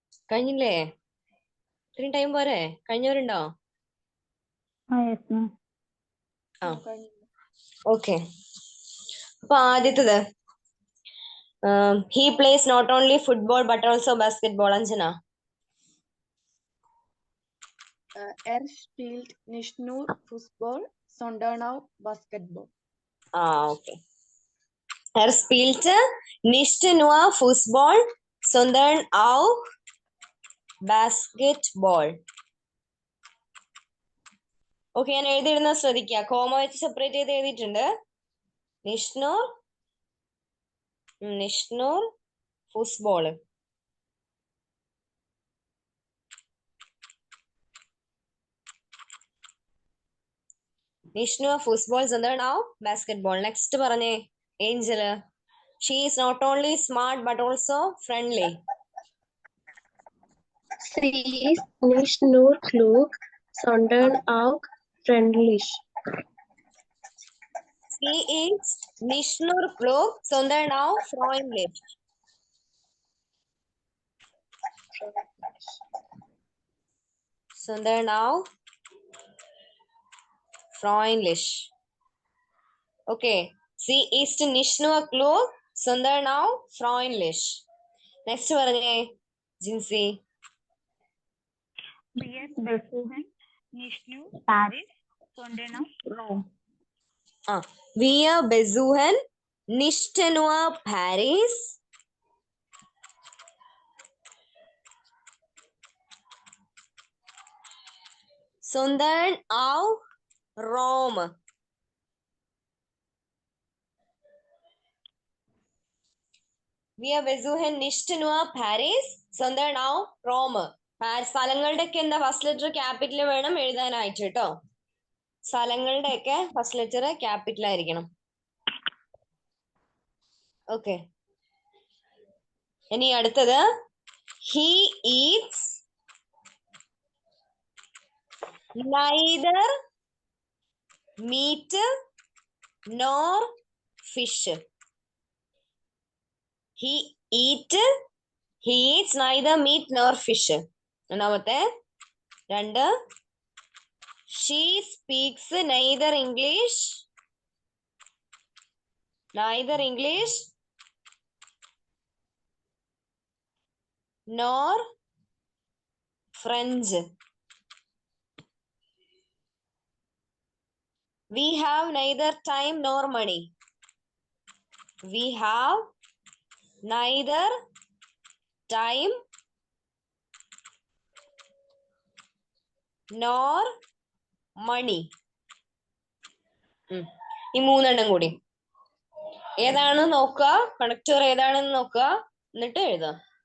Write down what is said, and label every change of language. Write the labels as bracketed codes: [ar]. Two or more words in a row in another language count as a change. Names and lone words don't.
[ml] കഴിഞ്ഞില്ലേ? ഇത്രയും ടൈം പോരെ? കഴിഞ്ഞവരുണ്ടോ? [en] Yes, ma'am. [ml] ആ ഓക്കെ. അപ്പൊ ആദ്യത്തത് [en] he plays not only football but also basketball. [ml] അഞ്ജന. [de] Er spielt nicht nur Fußball, sondern auch Basketball. Okay. Er spielte nicht nur Fußball, sondern auch Basketball. [ml] ഓക്കെ, ഞാൻ എഴുതിയിടുന്നത് ശ്രദ്ധിക്കുക. കോമ വെച്ച് സെപ്പറേറ്റ് ചെയ്ത് എഴുതിയിട്ടുണ്ട്. [de] nicht nur Fußball. nicht nur Fußball sondern auch basketball. [ml] നെക്സ്റ്റ് പറഞ്ഞേ ഏഞ്ചല്. [en] She is not only smart but also friendly. [de] Sie ist nicht nur klug, sondern auch freundlich. Sie ist nicht nur klug, sondern auch freundlich. Sondern auch freundlich. Okay. Sie ist nicht nur klug, sondern auch freundlich. [ml] Next പറഞ്ഞേ ജിൻസി. [de] Wir besuchen nicht nur Paris, sondern auch Rome. Wir besuchen nicht nur Paris, sondern auch Rome. Wir besuchen nicht nur Paris, sondern auch Rome. [ml] സ്ഥലങ്ങളുടെ ഒക്കെ എന്താ [en] first letter capital [ml] വേണം എഴുതാനായിട്ട് കേട്ടോ. സ്ഥലങ്ങളുടെ ഒക്കെ [en] first letter capital [ml] ആയിരിക്കണം. ഓക്കെ. ഇനി അടുത്തത് [en] he eats neither meat nor fish. He eats neither meat nor fish. [ml] രണ്ടാമത്തെ രണ്ട് [en] she speaks neither English nor French. We have neither time nor money. We have neither time nor money. [ml] ഈ മൂന്നെണ്ണം കൂടി ഏതാണെന്ന് നോക്കുക, കണക്ടർ ഏതാണെന്ന് നോക്കുക, എന്നിട്ട് എഴുതാം.